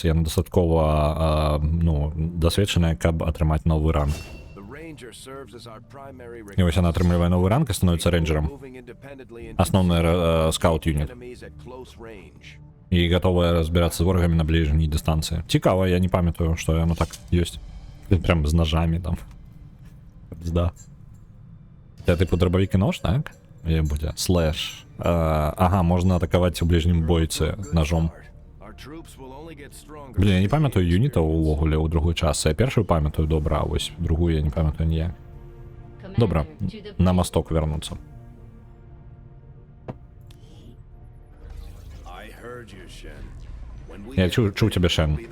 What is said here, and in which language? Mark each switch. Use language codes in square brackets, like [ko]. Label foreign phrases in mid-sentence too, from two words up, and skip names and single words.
[be] Яна дастаткова дасведчаная, каб атрымаць новы ранг. І вось яна атрымлівае новы ранг і становіцца рэйнджерам. Асноўны скаут-юніт. І гатовая разбірацца з ворагамі на бліжняй дыстанцыі. Цікава, я не памятаю, што яно так ёсць. Прям з ножамі там. Пізда. [uk] Це типу дробовик і нож, так? І буде слэш. [be] Ага, можна атакаваць у ближнім бойцы ножом. Блін, я не памятаю юнітаў увогуле ў другой частцы. Я першую памятаю добра, а вось другую я не памятаю ніяк. Добра, на масток вернуцца. Я чуў цябе, Шен.